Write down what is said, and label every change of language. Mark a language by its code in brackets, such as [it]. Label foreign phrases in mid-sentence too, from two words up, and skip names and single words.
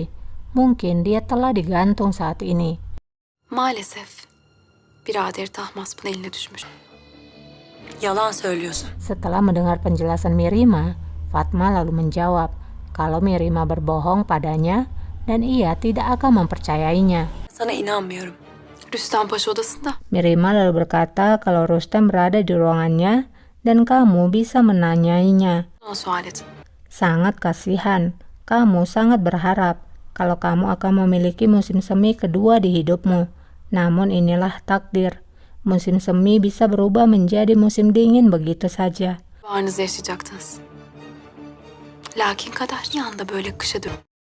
[id] Mungkin dia telah digantung saat ini. [tr] Maalesef birader Tahmasp'ın eline düşmüş. Yalan söylüyorsun. [id] Setelah mendengar penjelasan Mirima, Fatma lalu menjawab kalau Mirima berbohong padanya dan ia tidak akan mempercayainya. [tr] Sana inanmıyorum. Rüstem Paşa odasında. [id] Mirima lalu berkata kalau Rustem berada di ruangannya dan kamu bisa menanyainya. [tr] Ona sual edin. [id] Sangat kasihan, kamu sangat berharap kalau kamu akan memiliki musim semi kedua di hidupmu. Namun inilah takdir. Musim semi bisa berubah menjadi musim dingin begitu saja. [tr] Baharınızı yaşayacaktınız. Lakin kader bir anda böyle kışa dön.